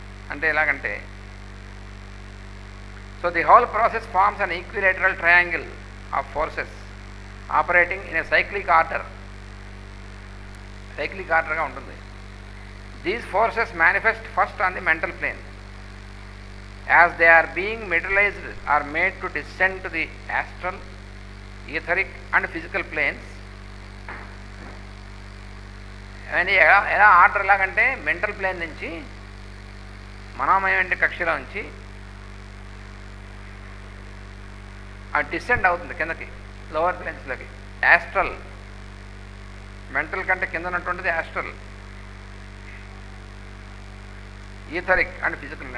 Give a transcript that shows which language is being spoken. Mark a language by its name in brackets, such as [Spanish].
[Telugu] అంటే ఎలాగంటే, [English] So the whole process forms an equilateral triangle of forces operating in a cyclic ఆర్డర్గా ఉంటుంది. These forces manifest first on the mental plane. As they are being materialized are made to descend to the astral, etheric and physical planes. [Telugu] అని ఎలా order ఎలాగంటే, mental plane నుంచి మనోమయమైన కక్షలో నుంచి అది descend అవుతుంది కిందకి, లోవర్ ప్లేన్స్లోకి. యాస్ట్రల్, మెంటల్ కంటే కింద ఉన్నటువంటిది యాస్ట్రల్, ఈథరిక్ అండ్ ఫిజికల్.